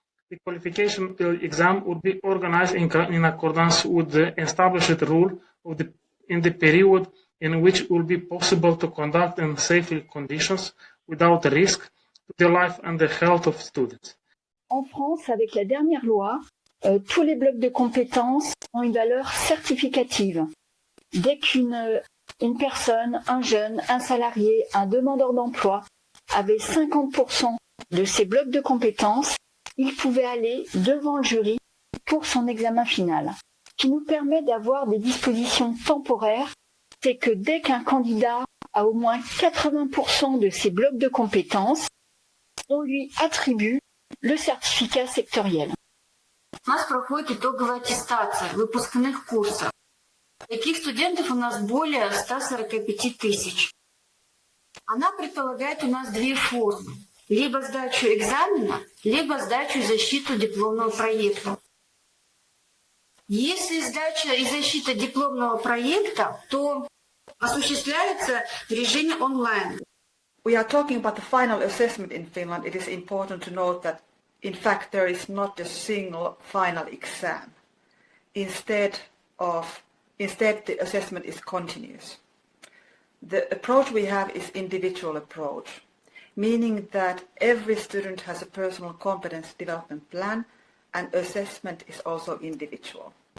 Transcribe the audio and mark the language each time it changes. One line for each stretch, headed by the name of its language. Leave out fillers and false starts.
English: The qualification exam would be organized in accordance with the established rule in the period in which it will be possible to conduct in safe conditions without risk to the life and the health of students.
French: En France, avec la dernière loi, tous les blocs de compétences ont une valeur certificative. Dès qu'une personne, un jeune, un salarié, un demandeur d'emploi avait 50% de ces blocs de compétences, il pouvait aller devant le jury pour son examen final. Ce qui nous permet d'avoir des dispositions temporaires, c'est que dès qu'un candidat a au moins 80% de ces blocs de compétences, on lui attribue le certificat sectoriel.
Russian: У нас проходит итоговая аттестация выпускных курсов. Таких студентов у нас более 145 тысяч. Она предполагает у нас две формы. Либо сдачу экзамена, либо сдачу и защиту дипломного проекта. Если сдача и защита дипломного проекта, то осуществляется в режиме онлайн.
English: We are talking about the final assessment in Finland. It is important to note that, in fact, there is not a single final exam. Instead, the assessment is continuous. The approach we have is individual approach, meaning that every student has a personal competence development plan, and assessment is also individual.